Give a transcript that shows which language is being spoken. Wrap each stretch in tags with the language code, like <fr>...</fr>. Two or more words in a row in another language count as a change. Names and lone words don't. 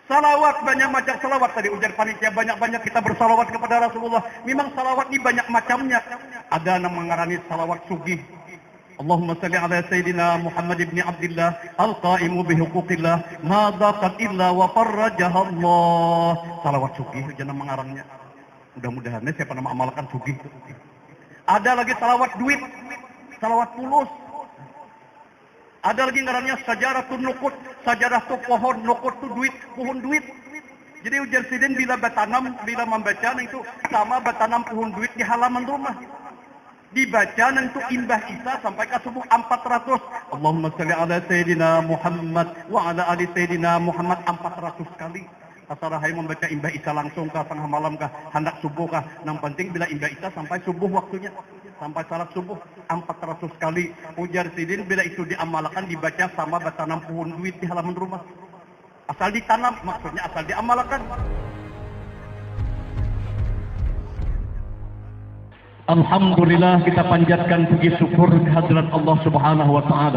<bjn>Salawat, banyak macam salawat. Tadi ujar panitia, banyak-banyak kita bersalawat kepada Rasulullah. Memang salawat ini banyak macamnya. Ada yang mengarani salawat sugih.</bjn> <ar>اللهم صل على سيدنا محمد ابن عبد الله القائم بحقوق الله ما ضاقت إلا وفرجها الله.</ar> <bjn>Salawat sugih, jangan mengarangnya. Mudah-mudahan siapa nama amalkan sugih. Ada lagi salawat duit, salawat fulus. Ada lagi ngarannya</bjn> <ar>شجرة النقود,</ar> <bjn>sajarah tu pohon, nukut tu duit, pohon duit. Jadi ujar sidin bila bertanam, bila membaca itu sama bertanam pohon duit di halaman rumah. Dibaca itu imbah Isa sampai ke subuh 400.</bjn> <ar>اللهم صل على سيدنا محمد وعلى آل سيدنا محمد wa ala ali Sayyidina Muhammad 400 kali.</ar> <bjn>Asarahai membaca imbah Isa langsung kah, tengah malam kah, hendak subuh kah. Yang penting bila imbah Isa sampai subuh waktunya. Sampai salat subuh 400 kali. Ujar sidin bila itu diamalkan dibaca sama bertanam pohon duit di halaman rumah. Asal ditanam, maksudnya asal diamalkan. Alhamdulillah, kita panjatkan puji syukur kehadirat</bjn> <ar>الله سبحانه وتعالى.</ar>